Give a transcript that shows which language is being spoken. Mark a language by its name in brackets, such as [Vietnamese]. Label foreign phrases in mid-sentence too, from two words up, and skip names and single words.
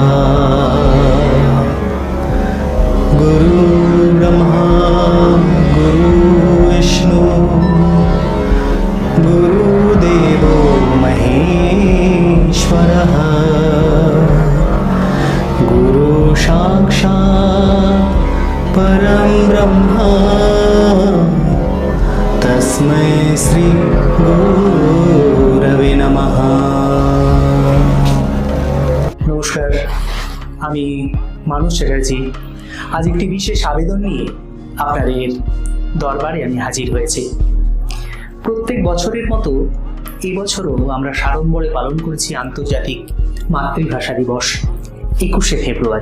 [Sanskrit] गुरु ब्रह्मा गुरु विष्णु गुरुदेवो महेश्वरः गुरु साक्षात् परं ब्रह्मा तस्मै श्री गुरवे नमः। [Bangla] নমস্কার, আমি মানস চ্যাটার্জি। আজ একটি বিশেষ আবেদন নিয়ে আপনাদের দরবারে আমি হাজির হয়েছি। প্রত্যেক বছরের মতো এবছরও আমরা সাড়ম্বরে পালন করেছি আন্তর্জাতিক মাতৃভাষা দিবস 21শে ফেব্রুয়ারি।